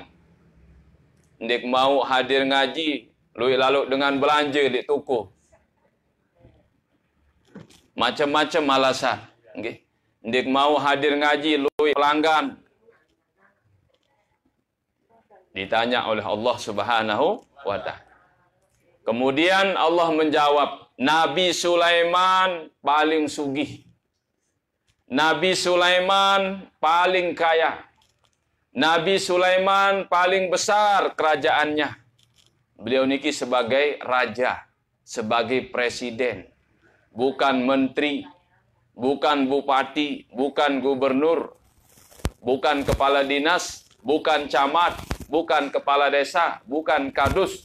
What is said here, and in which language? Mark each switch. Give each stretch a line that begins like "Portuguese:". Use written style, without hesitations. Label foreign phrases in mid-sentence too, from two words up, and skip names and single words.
Sasak: Dek mau hadir ngaji, luik lalu dengan belanja di toko.
Indonesian: Macam-macam alasan. Okay.
Sasak: Dek mau hadir ngaji, luik pelanggan.
Indonesian: Ditanya oleh Allah Subhanahu wa ta'ala. Kemudian Allah menjawab, Nabi Sulaiman paling sugih. Nabi Sulaiman paling kaya. Nabi Sulaiman paling besar kerajaannya. Beliau niki sebagai raja, sebagai presiden, bukan menteri, bukan bupati, bukan gubernur, bukan kepala dinas, bukan camat, bukan kepala desa, bukan kadus.